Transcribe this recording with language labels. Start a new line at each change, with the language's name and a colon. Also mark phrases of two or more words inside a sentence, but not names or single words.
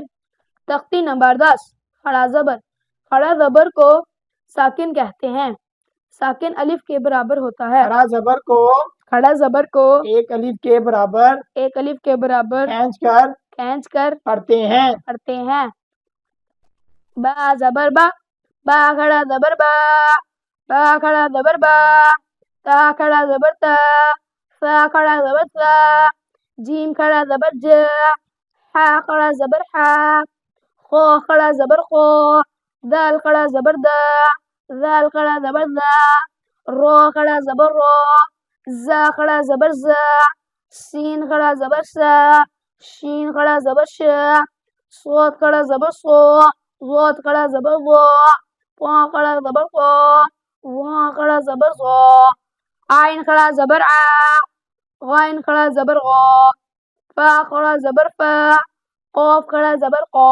Urdu: تختی نمبر 10 کھڑا زبر کھڑا زبر کو ساکن کہتے ہیں ساکن الف کے برابر ہوتا ہے کھڑا زبر کو کھڑا زبر کو ایک الف کے برابر ایک الف کے برابر کھینچ کر پڑھتے ہیں با زبر با با کھڑا زبر با با کھڑا زبر با تا کھڑا زبر تا سا کھڑا زبر سا جیم کھڑا زبر جا حا کھڑا زبر حا خو کھڑا زبر خو دال کھڑا زبر دا ذال کھڑا زبر دا رو کھڑا زبر رو زا کھڑا زبر زا، سین کھڑا زبر سا، شین کھڑا زبر شا، صاد کھڑا زبر صا، ضاد کھڑا زبر ضا، طا کھڑا زبر طا، ظا کھڑا زبر ظا، عین کھڑا زبر آ، غین کھڑا زبر غا، فا کھڑا زبر فا، قاف کھڑا زبر قا،